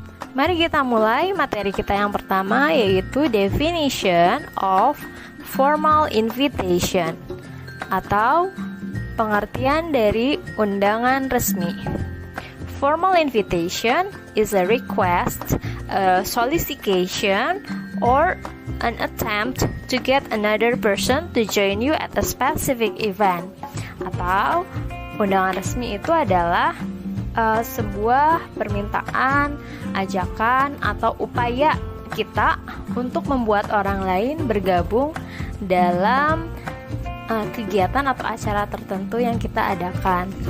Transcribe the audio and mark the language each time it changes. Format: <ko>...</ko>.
<id>Mari kita mulai materi kita yang pertama, yaitu</id> <en>definition of formal invitation</en> <id>atau pengertian dari undangan resmi.</id> <en>Formal invitation is a request, a solicitation, or an attempt to get another person to join you at a specific event.</en> <id>Atau undangan resmi itu adalah sebuah permintaan, ajakan, atau upaya kita untuk membuat orang lain bergabung dalam kegiatan atau acara tertentu yang kita adakan.</id>